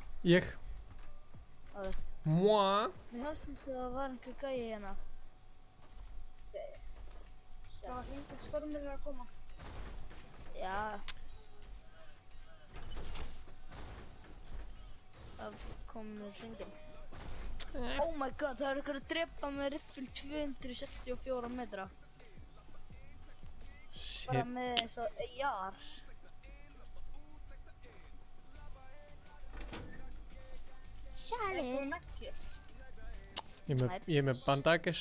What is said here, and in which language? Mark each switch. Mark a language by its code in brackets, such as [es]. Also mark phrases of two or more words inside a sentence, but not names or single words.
[is] Ég. Moi. Mér fannst þess að það var einhver gæi hérna. Já, einhver stormur er að koma. Já. Það kom hringin. [en] Oh my god, [is] það er einhver að drepa með riffil 264 metra. Shit. Bara með þess að AR. Charlie. Ég er með bandages.